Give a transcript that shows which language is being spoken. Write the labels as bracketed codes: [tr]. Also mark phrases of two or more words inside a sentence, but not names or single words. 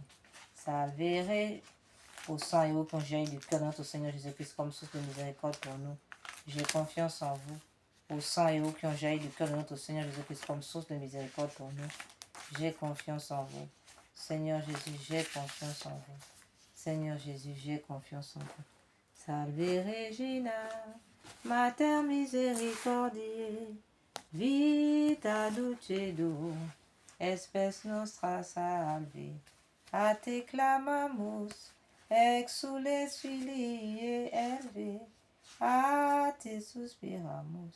[fr] Salvez au sang et au congé du cœur de notre Seigneur Jésus-Christ comme source de miséricorde pour nous. J'ai confiance en vous. Au sang et eau qui ont jailli du cœur de notre Seigneur Jésus-Christ comme source de miséricorde pour nous. J'ai confiance en vous. Seigneur Jésus, j'ai confiance en vous. Seigneur Jésus, j'ai confiance en vous. [la] Salve Regina, Mater misericordiae, vita dulcedo, espes nostra salve. A te clamamus, exules filii Herve, a te suspiramus.